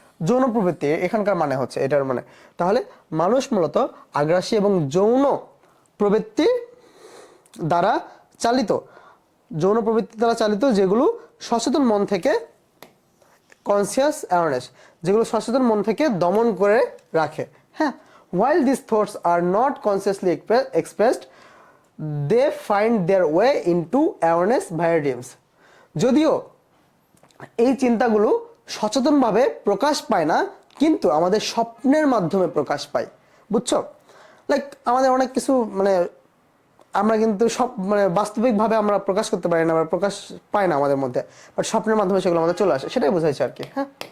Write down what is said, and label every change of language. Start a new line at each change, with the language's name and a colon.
Bangla: যৌন প্রবৃত্তি এখানকার মানে হচ্ছে এটার মানে। তাহলে মানুষ মূলত আগ্রাসী এবং যৌন প্রবৃত্তি দ্বারা চালিত, যৌন প্রবৃত্তি দ্বারা চালিত, যেগুলো সচেতন মন থেকে, কনসিয়াস অ্যাওয়ারনেস, যেগুলো সচেতন মন থেকে দমন করে রাখে।
English: হ্যাঁ, while these thoughts are not consciously expressed, they find their way into awareness via dreams.
Bangla: যদিও এই চিন্তাগুলো সচেতনভাবে প্রকাশ পায় না, কিন্তু আমাদের স্বপ্নের মাধ্যমে প্রকাশ পায়, বুঝছো? লাইক আমাদের অনেক কিছু মানে আমরা কিন্তু সব মানে বাস্তবিকভাবে আমরা প্রকাশ করতে পারি না, আমরা প্রকাশ পাই না আমাদের মধ্যে, বাট স্বপ্নের মাধ্যমে সেগুলো আমাদের চলে আসে, সেটাই বোঝাইছে আর কি। হ্যাঁ,